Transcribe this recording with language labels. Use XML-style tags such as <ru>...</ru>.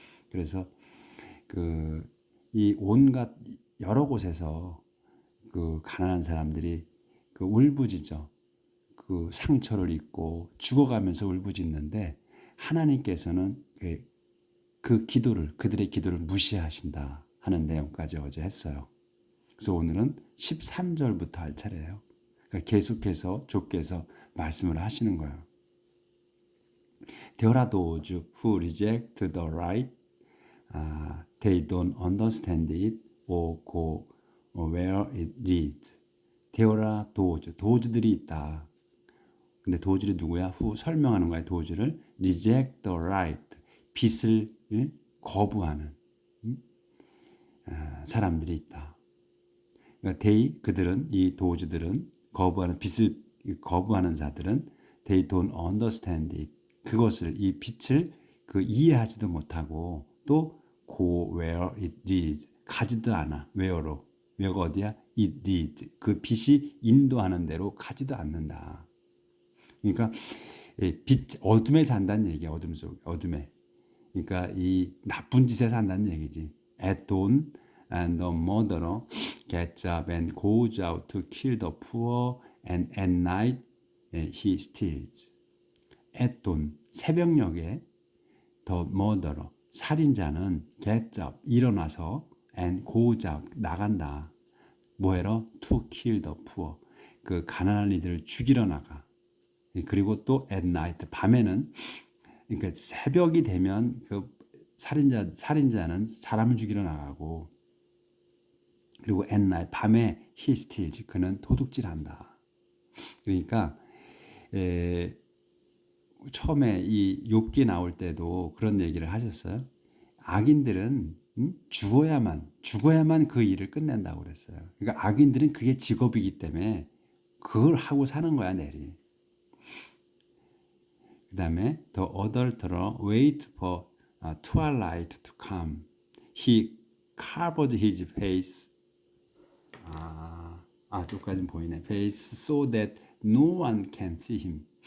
<ko>그래서 이 온갖 여러 곳에서 그 가난한 사람들이 그 울부짖어 그 상처를 입고 죽어가면서 울부짖는데, 하나님께서는 그들의 기도를 무시하신다 하는 내용까지 어제 했어요. 그래서 오늘은 13절부터 할 차례예요. 그러니까 계속해서 좁게서 말씀을 하시는 거예요.</ko> <en>There are those who reject the right. They don't understand it or go where it leads. There are those,</en> <ko>도주들이 있다. 근데 도주들이 누구야? 후 설명하는 거야. 도주를</ko> <en>reject the right,</en> <ko>빛을 거부하는 사람들이 있다. 그러니까 그들은, 이 도주들은, 빛을 거부하는 자들은</ko> <en>they don't understand it.</en> <ko>그것을, 이 빛을 이해하지도 못하고, 또</ko> <en>go where it leads,</en> <ko>가지도 않아. where가 어디야?</ko> <en>it leads,</en> <ko>그 빛이 인도하는 대로 가지도 않는다. 그러니까 어둠에 산다는 얘기야. 어둠에. 그러니까 이 나쁜 짓에 산다는 얘기지.</ko> <en>At dawn, and the murderer gets up and goes out to kill the poor, and at night he steals. At dawn,</en> <ko>새벽녘에</ko> <en>the murderer,</en> <ko>살인자는</ko> <en>gets up,</en> <ko>일어나서,</ko> <en>and goes out,</en> <ko>나간다. 뭐해러?</ko> <en>To kill the poor,</en> <ko>그 가난한 이들을 죽이러 나가. 그리고 또</ko> <en>at night,</en> <ko>밤에는, 그러니까 새벽이 되면 그 살인자는 사람을 죽이러 나가고, 그리고 at night, 밤에</ko> <en>he steals,</en> <ko>그는 도둑질한다. 그러니까 처음에 이 욥기 나올 때도 그런 얘기를 하셨어요. 악인들은 죽어야만 그 일을 끝낸다고 그랬어요. 그러니까 악인들은 그게 직업이기 때문에 그걸 하고 사는 거야, 내리. 그 다음에</ko> <en>the adulterer wait for twilight to come. He covered his face.</en> <ko>여기까지는 보이네.</ko> <en>face so that no one can see him.</en>